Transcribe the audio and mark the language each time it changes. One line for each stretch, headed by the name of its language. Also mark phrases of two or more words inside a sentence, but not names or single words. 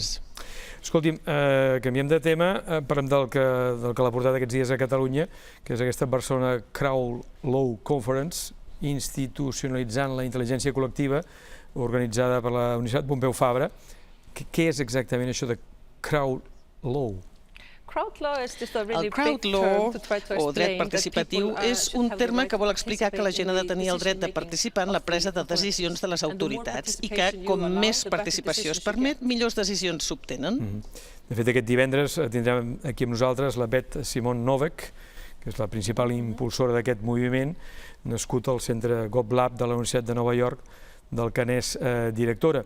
Catalan: Escolti'm, canviem de tema, parlem del que l'ha portat aquests dies a Catalunya, que és aquesta Barcelona Crowd Law Conference, institucionalitzant la intel·ligència col·lectiva, organitzada per la Universitat Pompeu Fabra. Què és exactament això de Crowd Law? El crowd law, o dret participatiu, és un terme que vol explicar que la gent ha de tenir el dret de participar en la presa de decisions de les autoritats i que, com més participació es permet, millors decisions s'obtenen. De fet, aquest divendres tindrem aquí amb nosaltres la Beth Simon Novak, que és la principal impulsora d'aquest moviment, nascut al centre GovLab de la Universitat de Nova York, del que n'és directora.